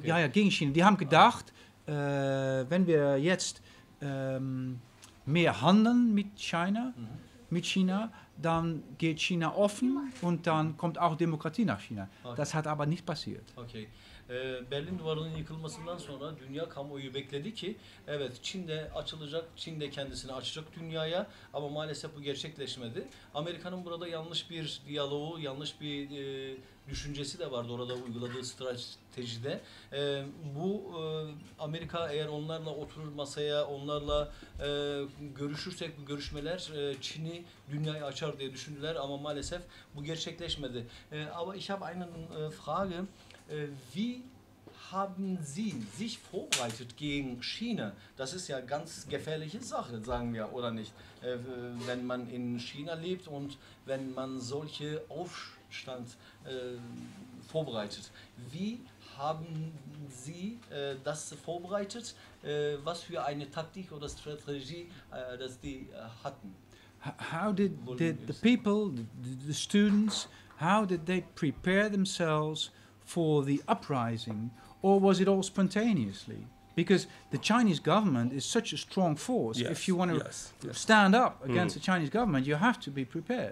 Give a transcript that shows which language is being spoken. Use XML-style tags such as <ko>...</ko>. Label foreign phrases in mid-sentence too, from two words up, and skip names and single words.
<de>Ja, gegen China. Die haben gedacht, wenn wir jetzt mehr handeln mit China, dann geht China offen und dann kommt auch Demokratie nach China. Okay. Das hat aber nicht passiert. Okay.</de> <tr>Berlin Duvarı'nın yıkılmasından sonra dünya kamuoyu bekledi ki evet Çin de açılacak, Çin de kendisini açacak dünyaya ama maalesef bu gerçekleşmedi. Amerika'nın burada yanlış bir diyaloğu, yanlış bir düşüncesi de vardı orada uyguladığı stratejide. Amerika eğer onlarla oturur masaya, onlarla görüşürsek bu görüşmeler Çin'i dünyaya açar diye düşündüler ama maalesef bu gerçekleşmedi.</tr> <de>Aber ich habe eine Frage. Wie haben Sie sich vorbereitet gegen China? Das ist ja ganz gefährliche Sache, sagen wir, oder nicht? Wenn man in China lebt und wenn man solche Aufstand vorbereitet. Wie haben Sie das vorbereitet? Was für eine Taktik oder Strategie dass die hatten?</de> <en>How did the people, the students, how did they prepare themselves for the uprising, or was it all spontaneously? Because the Chinese government is such a strong force. Yes, If you want to yes. stand up against the Chinese government, you have to be prepared.</en>